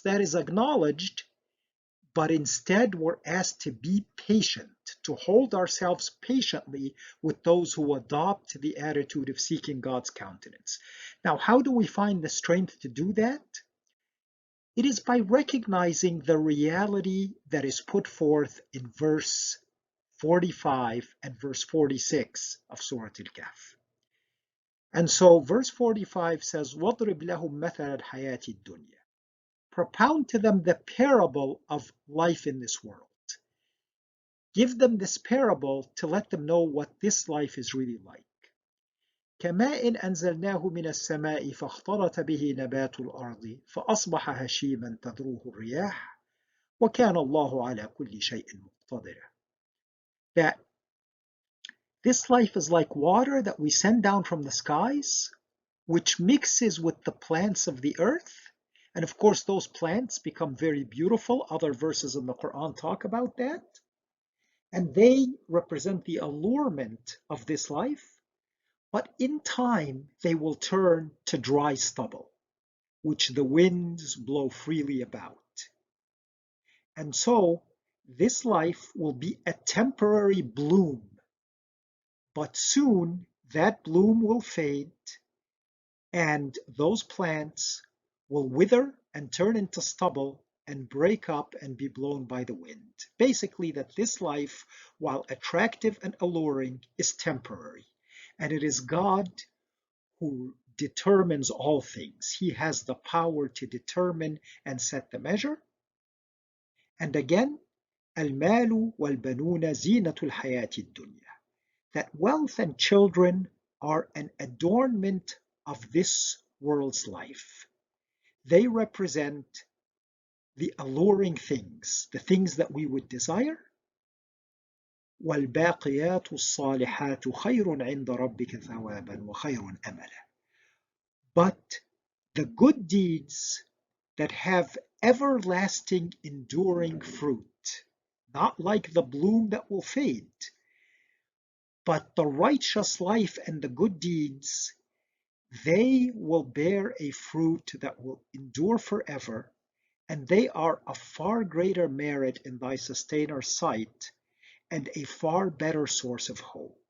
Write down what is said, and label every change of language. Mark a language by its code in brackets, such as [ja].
[en] That is acknowledged. But instead, we're asked to be patient, to hold ourselves patiently with those who adopt the attitude of seeking God's countenance. Now, how do we find the strength to do that? It is by recognizing the reality that is put forth in verse 45 and verse 46 of Surah Al-Kahf. And so verse 45 says, [ar] وَاضْرِبْ لَهُمْ مَثَلَ الْحَيَاةِ الدُّنْيَا. [en] Propound to them the parable of life in this world. Give them this parable to let them know what this life is really like. [ar] كماء أنزلناه من السماء فاختلط به نبات الأرض فأصبح هشيما تذروه الرياح وكان الله على كل شيء مقتدرا. [en] That this life is like water that we send down from the skies, which mixes with the plants of the earth. And of course, those plants become very beautiful. Other verses in the Quran talk about that. And they represent the allurement of this life. But in time, they will turn to dry stubble, which the winds blow freely about. And so, this life will be a temporary bloom. But soon, that bloom will fade, and those plants will wither and turn into stubble and break up and be blown by the wind. Basically, that this life, while attractive and alluring, is temporary. And it is God who determines all things. He has the power to determine and set the measure. And again, [ar] المال والبنون زينة الحياة الدنيا. [en] That wealth and children are an adornment of this world's life. They represent the alluring things, the things that we would desire. [ar] والباقيات الصالحات خير عند ربك ثوابا وخير أملا. [en] But the good deeds that have everlasting enduring fruit, not like the bloom that will fade, but the righteous life and the good deeds, they will bear a fruit that will endure forever, and they are of far greater merit in thy sustainer sight and a far better source of hope.